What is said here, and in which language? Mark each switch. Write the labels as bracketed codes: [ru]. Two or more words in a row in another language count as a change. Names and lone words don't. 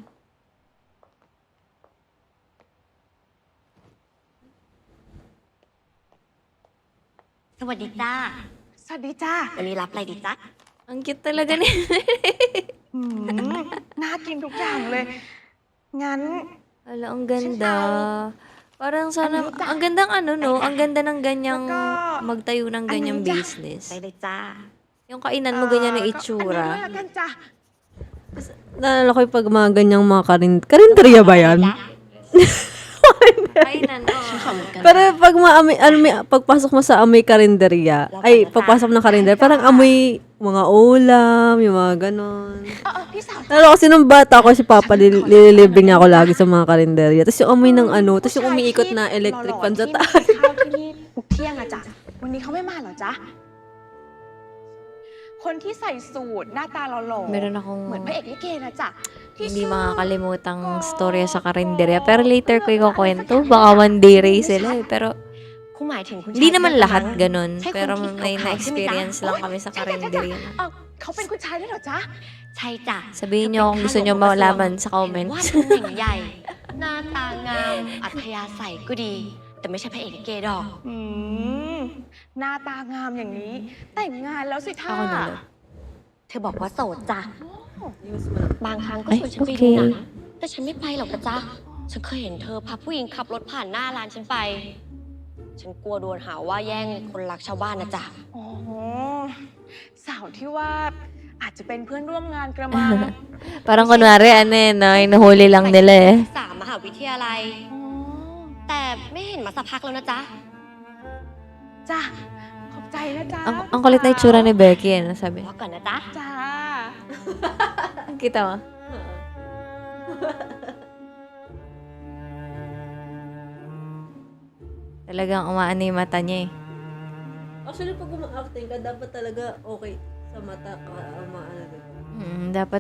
[th] สวัสดีจ้า สวัสดีจ้า วันนี้รับอะไรดีจ๊ะ [tl] Ang cute talaga ni. [th] น่ากินทุกอย่างเลย งั้น [tl] Hala, ang ganda. Parang sana, ang gandang ano, no? Ang ganda ng ganyang, magtayo ng ganyang business. [th] ไปเลยจ้า [tl] Yung kainan mo ganyan ng [th] อันนี้ [tl] itsura. [th] ด้วยละกันจ้ะ [tl] naalala ko yung pag mga ganyang mga karinderya ba yan? Kainan, oh. Pero pag pagpasok mo sa amoy karinderya, ay, pagpasok ng karinderya, parang amoy mga ulam, yung mga ganon. [th] พี่สาว [tl] Lalo kasi nung bata ko, si Papa, nililibing niya ako lagi sa mga karinderya. Tapos yung amoy ng ano, tapos yung umiikot na [en] electric fan [tl] sa taas. [th] ที่มากินข้าวที่นี่ทุกเที่ยงอะจ้ะ วันนี้เขาไม่มาเหรอจ๊ะ คนที่ใส่สูทหน้าตาหล่อๆ [tl] Meron [th] เหมือนพระ [tl] akong [th] เอกลิเกนะจ๊ะที่ [tl] hindi makakalimutang storya sa karinderya. Pero later ko ikukwento. Baka [en] one day race [tl] sila eh. Pero [th] คุณหมายถึงคุณชาย [tl] hindi naman [th] เสื้อ [tl] lahat [th] ฟ้า [tl] ganun. Say kung Pero kiko may ka, na-experience lang kami sa karinderya. [th] เอ้าเขาเป็นคุณชายด้วยเหรอจ๊ะ ใช่จ้ะ [tl] Sabihin niyo kung gusto niyo malaman sa [th] ว่า [tl] comments. [th] ตำแหน่งใหญ่ หน้าตางาม อัธยาศัยก็ดี แต่ไม่ใช่พระเอกลิเกดอก อืม หน้าตางามอย่างนี้ แต่งงานแล้วสิท่า [tl] Ako na lang. [th] เธอบอกว่าโสดจ้ะ บางครั้งก็ เอ้ย ชวนฉันไป โอเค ดูหนังแต่ฉันไม่ไปหรอกนะจ๊ะ ฉันเคยเห็นเธอพาผู้หญิงขับรถผ่านหน้าร้านฉันไป ฉันกลัวโดนหาว่าแย่งคนรักชาวบ้านนะจ๊ะ อ๋อ สาวที่ว่าอาจจะเป็นเพื่อนร่วมงานกระมัง [tl] Parang kunwari, ano eh, no? Inuhuli lang nila eh. [th] สามมหาวิทยาลัย อ๋อ แต่ไม่เห็นมาสักพักแล้วนะจ๊ะ จ้ะ ขอบใจนะจ๊ะ [tl] Ang kulit na itsura ni Becky eh, nasabi. [th] ว่าก่อนนะจ๊ะ จ้า [tl] Kita mo? Talagang umaan na yung mata niya eh. Actually, pag uma-acting ka, dapat talaga okay sa mata ka, maano din.